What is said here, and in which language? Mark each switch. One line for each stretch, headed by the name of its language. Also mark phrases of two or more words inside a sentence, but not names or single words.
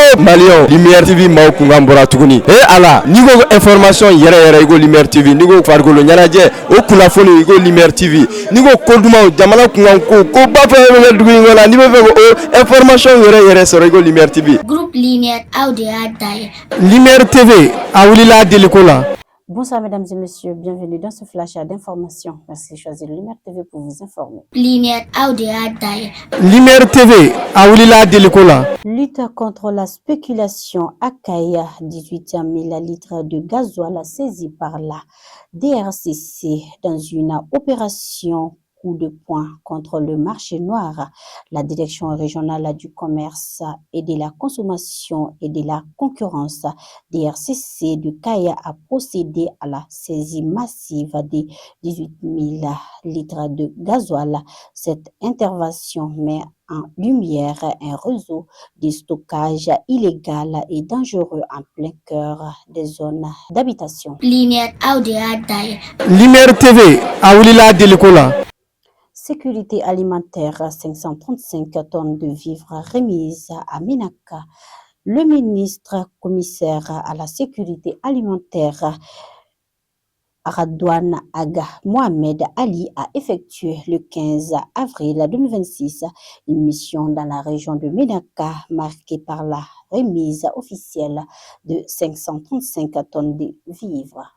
Bambara: Malion Lumière TV maaw kunkan bɔra tuguni ala n'i ko information yɛrɛ i ko Lumière TV n'i ko farikolo ɲɛnajɛ o kunnafoni i ko Lumière TV n'i ko ko dumanw jamana kunkan ko ba fɛn bɛ kɛ dugu in kɔnɔ n'i bɛ fɛ o information yɛrɛ sɔrɔ i ko Lumière TV. Groupe Lumière aw de y'a dayɛlɛ. Lumière TV a wulila deliko la.
French: Bonsoir mesdames et messieurs, bienvenue dans ce flash d'information. Merci de choisir Lumière TV pour vous informer.
Bambara: Lumière TV a wulila deliko la.
French: Lutte contre la spéculation à Kaya, 18 000 litres de gasoil saisis par la DRCC dans une opération coup de poing contre le marché noir. La direction régionale du commerce et de la consommation et de la concurrence DRCC de Kaya a procédé à la saisie massive de 18 000 litres de gasoil. Cette intervention met en lumière un réseau de stockage illégal et dangereux en plein cœur des zones d'habitation.
Bambara: Lumière TV a wulila deliko la.
French: Sécurité alimentaire, 535 tonnes de vivres remises à Ménaka. Le ministre commissaire à la sécurité alimentaire, Radouane Aga Mohamed Ali, a effectué le 15 avril 2026 une mission dans la région de Ménaka marquée par la remise officielle de 535 tonnes de vivres.